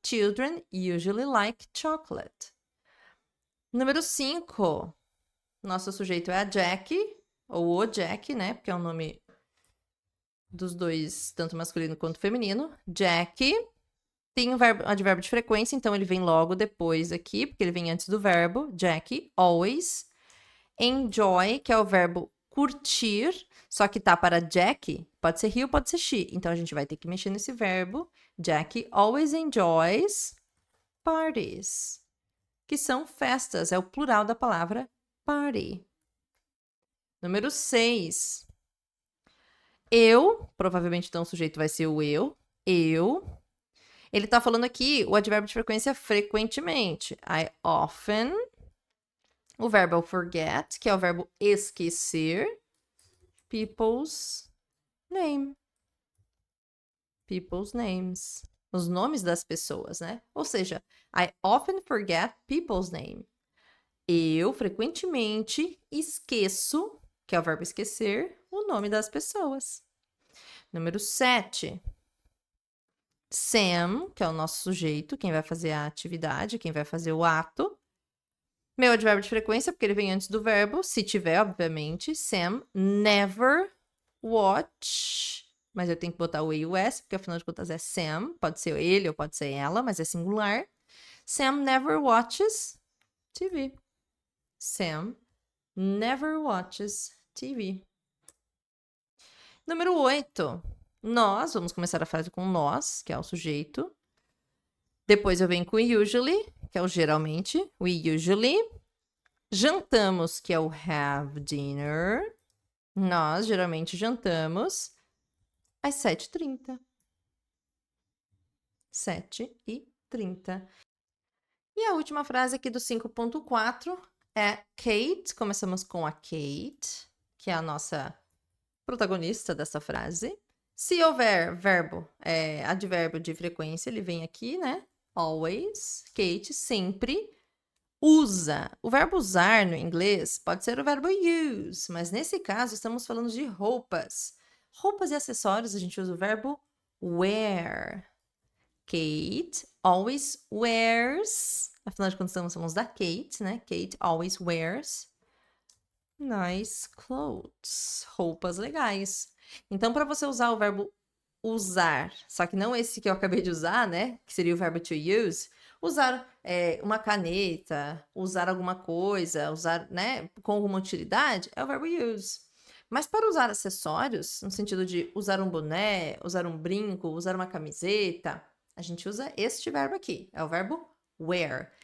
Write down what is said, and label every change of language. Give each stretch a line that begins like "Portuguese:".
English: Children usually like chocolate.
Portuguese: Número 5. Nosso sujeito é a Jack, ou o Jack, né? Porque é o nome dos dois, tanto masculino quanto feminino. Jack tem um advérbio de frequência, então ele vem logo depois aqui, porque ele vem antes do verbo.
English: Jack, always.
Portuguese: Enjoy, que é o verbo curtir, só que tá para Jack, pode ser he ou pode ser she. Então a gente vai ter que mexer nesse verbo.
English: Jack always enjoys parties,
Portuguese: que são festas, é o plural da palavra party. Número 6. Eu, provavelmente então o sujeito vai ser o eu. Ele tá falando aqui o advérbio de frequência frequentemente.
English: I often.
Portuguese: O verbo é o forget, que é o verbo esquecer.
English: People's name. People's names.
Portuguese: Os nomes das pessoas, né? Ou seja,
English: I often forget people's name.
Portuguese: Eu frequentemente esqueço, que é o verbo esquecer, o nome das pessoas. Número 7. Sam, que é o nosso sujeito, quem vai fazer a atividade, quem vai fazer o ato. Meu advérbio de frequência, porque ele vem antes do verbo, se tiver, obviamente.
English: Sam never watch.
Portuguese: Mas eu tenho que botar o E e o S, porque afinal de contas é Sam. Pode ser ele ou pode ser ela, mas é singular.
English: Sam never watches TV. Sam never watches
Portuguese: TV. Número 8. Nós, vamos começar a frase com nós, que é o sujeito. Depois eu venho com usually, que é o geralmente.
English: We usually.
Portuguese: Jantamos, que é o have dinner. Nós geralmente jantamos às 7h30. 7h30. E a última frase aqui do 5.4 é Kate. Começamos com a Kate, que é a nossa protagonista dessa frase. Se houver verbo, advérbio de frequência, ele vem aqui, né? Always. Kate sempre usa. O verbo usar no inglês pode ser o verbo use, mas nesse caso estamos falando de roupas. Roupas e acessórios, a gente usa o verbo wear.
English: Kate always wears.
Portuguese: Afinal de contas, estamos falando da Kate, né?
English: Kate always wears nice clothes.
Portuguese: Roupas legais. Então, para você usar o verbo usar, só que não esse que eu acabei de usar, né? Que seria o verbo to use. Usar uma caneta, usar alguma coisa, usar, né, com alguma utilidade, é o verbo use. Mas para usar acessórios, no sentido de usar um boné, usar um brinco, usar uma camiseta, a gente usa este verbo aqui, é o verbo wear.